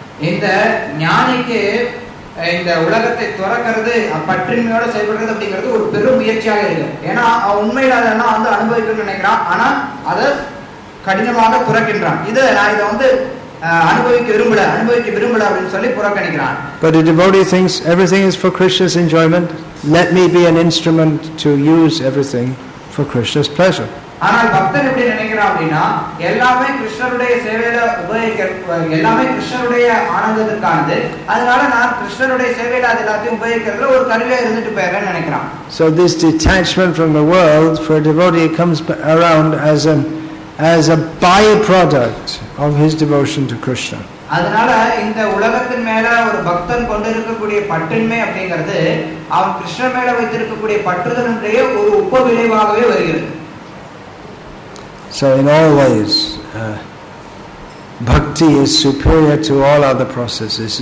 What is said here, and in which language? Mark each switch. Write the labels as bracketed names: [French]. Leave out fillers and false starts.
[Tamil] இந்த ஞானிக்கு இந்த உலகத்தை துறக்கிறது, பற்றின்மையோட செயல்படுறது அப்படிங்கிறது ஒரு பெரும் முயற்சியாக இருக்கு. ஏன்னா உண்மையில அதெல்லாம் வந்து அனுபவிக்கணும்னு நினைக்கிறான், ஆனா அதை கடினமாக துறக்கின்றான். இதை நான் இதை வந்து அனுபவிக்க விரும்பல அப்படின்னு சொல்லி புறக்கணிக்கிறான். [English] But a devotee thinks everything is for Krishna's enjoyment. Let me be an instrument to use everything for Krishna's pleasure. [Tamil] ஆனால் பக்தன் எப்படி நினைக்கிறான் அப்படின்னா, எல்லாமே கிருஷ்ணருடைய சேவையில எல்லாமே கிருஷ்ணருடைய ஆனந்தத்திற்கானது, அதனால நான் கிருஷ்ணருடைய சேவையில அது எல்லாத்தையும் உபயோகிக்கிறதுல ஒரு கருவியா இருந்துட்டு போயிடுறேன்னு நினைக்கிறான். [English] So this detachment from the world for a devotee comes around as a byproduct of his devotion to Krishna. [Tamil] அதனால இந்த உலகத்தின் மேல ஒரு பக்தன் கொண்டிருக்கக்கூடிய பற்றின்மை அப்படிங்கிறது அவன் கிருஷ்ணர் மேல வைத்திருக்கக்கூடிய பற்றுதலுடைய ஒரு உப விளைவாகவே வருகிறது. [English] So in all ways, bhakti is superior to all other processes.